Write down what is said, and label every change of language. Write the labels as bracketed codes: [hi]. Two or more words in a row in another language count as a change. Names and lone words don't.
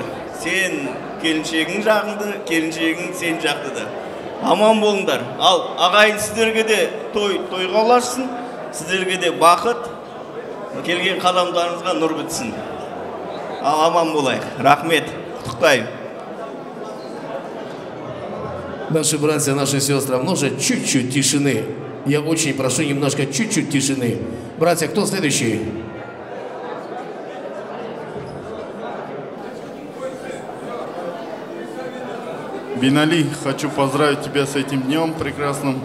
[kk] Сен келіншегің жағыңды, келіншегің сен жақты да. Аман болыңдар. Ал ағайын сіздерге де тойға ұлассын, сіздерге де бақыт, келген қадамдарыңызға нұр бітсін. Ал аман болайық. Рахмет. Құттықтаймын. [ru] Наши братья, наши сестры, может чуть-чуть тишины. Я очень прошу немножко чуть-чуть тишины. Братья, кто следующий? Бинали, хочу поздравить тебя с этим днем прекрасным.